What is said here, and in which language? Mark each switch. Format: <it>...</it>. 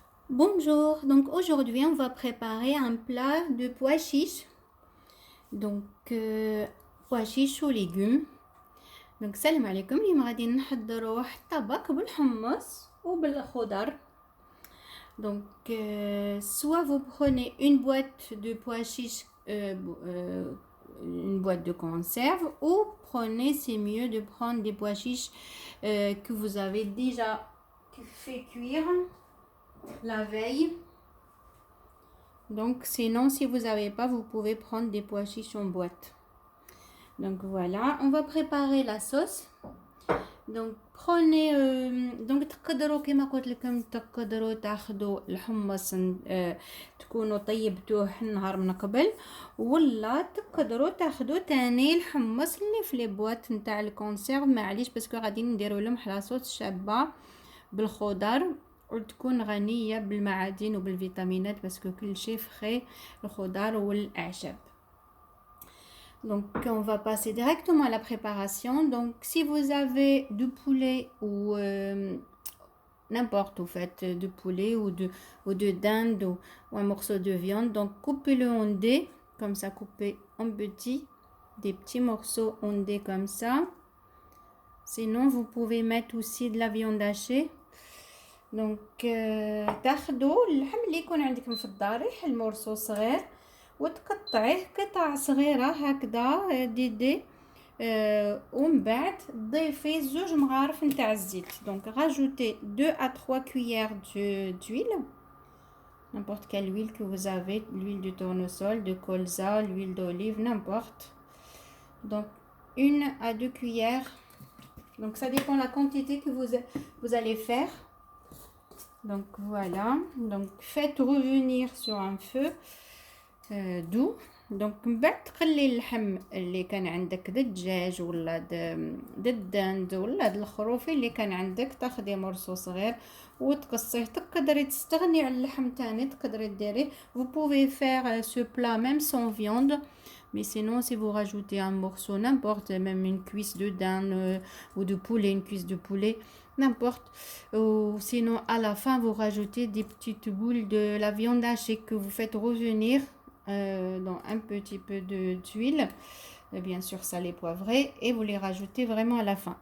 <fr>Bonjour, donc aujourd'hui on va préparer un plat de pois chiches. Donc pois chiches aux légumes.</fr> <ar>Donc salam alaikum, اليوم غادي نحضروا واحد الطبق بالحمص وبالخضر.</ar> <fr>Donc soit vous prenez une boîte de pois chiches, une boîte de conserve, ou prenez, c'est mieux de prendre des pois chiches que vous avez déjà fait cuire la veille. Donc, sinon, si vous n'avez pas, vous pouvez prendre des pois chiches en boîte. Donc, voilà. On va préparer la sauce. Donc, prenez...</fr> <ar>donc, تقدروا كما قلت لكم تقدروا تاخذوا الحمص تكونوا طيبتوه النهار من قبل، ولا تقدروا تاخذوا تاني الحمص اللي في لي بواط نتاع الكونسيرف. معليش باسكو غادي نديروا لهم صوص شابه بالخضر وتكون غنية بالمعادن وبالفيتامينات باسكو كل شيء فخي الخضار والأعشاب.</ar> <fr>Donc on va passer directement à la préparation. Donc si vous avez du poulet ou n'importe au fait de poulet ou de dinde ou un morceau de viande, donc coupez-le en dés, comme ça, coupez en petits, des petits morceaux en dés comme ça. Sinon vous pouvez mettre aussi de la viande hachée.</fr> <ar>دونك تاخدوا اللحم اللي يكون عندكم في الدار، المورسو صغير، وتقطعيه قطع صغيره هكذا دي ومن بعد تضيفي 2 مغارف نتاع الزيت.</ar> <fr>دونك راجوتي 2 à 3 cuillères d'huile, n'importe quelle huile que vous avez, l'huile de tournesol, de colza, l'huile d'olive, n'importe. Donc 1 à 2 cuillères. Donc ça dépend la quantité que vous allez faire. Donc voilà, donc faites revenir sur un feu doux.</fr> <ar>Donc من بعد تقلي اللحم اللي كان عندك د الدجاج ولا د الدند ولا د الخروف اللي كان عندك، تاخدي مرصو صغير وتقصيه. تقدري تستغني على اللحم تاني، تقدري ديريه.</ar> <fr>Vous pouvez faire ce plat même sans viande, mais sinon si vous rajoutez un morceau n'importe, même une cuisse de dinde ou de poulet, une cuisse de poulet, n'importe. Ou sinon à la fin vous rajoutez des petites boules de la viande hachée que vous faites revenir dans un petit peu d'huile, bien sûr salée poivrée, et vous les rajoutez vraiment à la fin.</fr>